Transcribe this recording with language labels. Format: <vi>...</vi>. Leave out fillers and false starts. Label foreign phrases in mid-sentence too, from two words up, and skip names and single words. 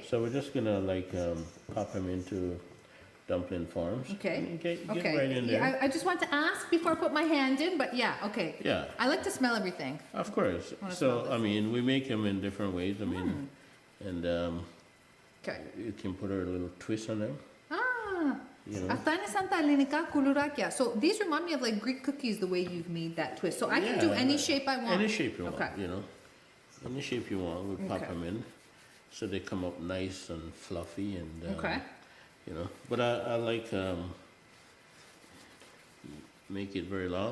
<en>So we're just going to pop them into dumpling forms. Okay. Get Okay. right in there. Yeah, I just want to ask before I put my hand in, but yeah, okay. Yeah. I like to smell everything. Of course. Wanna smell So, this? I mean, we make them in different ways. I mean, and Okay. you can put a little twist on them. Ah. You know.</en> <el>Αυτά είναι σαν τα ελληνικά κουλουράκια.</el> <en>So these remind me of like Greek cookies, the way you've made that twist. So I can do any shape I want. Any shape you want, Okay. Any shape you want, we pop Okay. them in. So they come up nice and fluffy and, Okay. But I like, make it very long.</en>